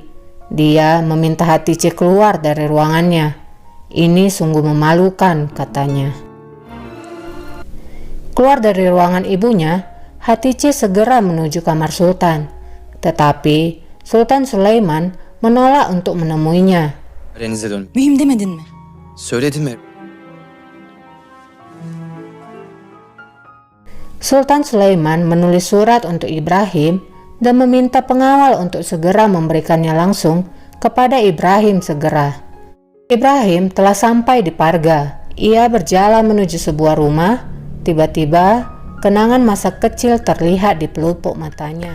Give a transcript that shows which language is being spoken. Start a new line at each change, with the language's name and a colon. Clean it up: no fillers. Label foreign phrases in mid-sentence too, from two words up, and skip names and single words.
Indonesian: Dia meminta Hatice keluar dari ruangannya. Ini sungguh memalukan, katanya. Keluar dari ruangan ibunya, Hatice segera menuju kamar Sultan. Tetapi Sultan Süleyman menolak untuk menemuinya.
Turkish: Aranıza dön. Mühim demedin mi? Söyledim mi?
Indonesian: Sultan Sulaiman menulis surat untuk Ibrahim dan meminta pengawal untuk segera memberikannya langsung kepada Ibrahim segera. Ibrahim telah sampai di Parga. Ia berjalan menuju sebuah rumah. Tiba-tiba, kenangan masa kecil terlihat di pelupuk matanya.